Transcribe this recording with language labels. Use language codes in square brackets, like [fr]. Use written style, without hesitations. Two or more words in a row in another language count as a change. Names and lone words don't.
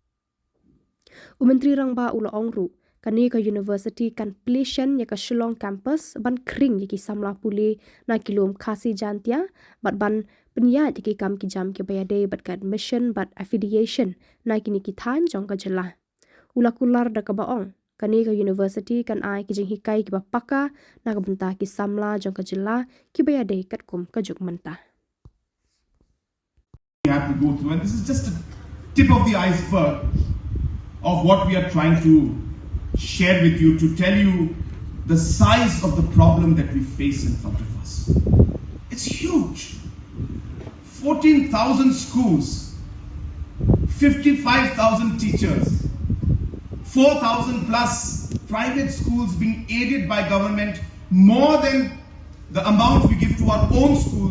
[kha] Myntri Rangbah ula ongru kani ka University kan plishan ya ka Shillong campus ban kring ya ki samla puli na kilom khasi jantia bat ban penyat ya ki kam ki jam ki bayade bat ka admission bat affiliation na kini ki than jong ka Jylla. Ula kular da ka baong kani ka University kan ai ki jing hikai ki bapaka na ka benta ki samla jong ka Jylla ki bayade kat kum ka juk menta. [en] We have to go through, and this is just a tip of the iceberg of what we are trying to share with you to tell you the size of the problem that we face in front of us. It's huge. 14,000 schools, 55,000 teachers, 4,000 plus private schools being aided by government, more than the amount we give to our own schools.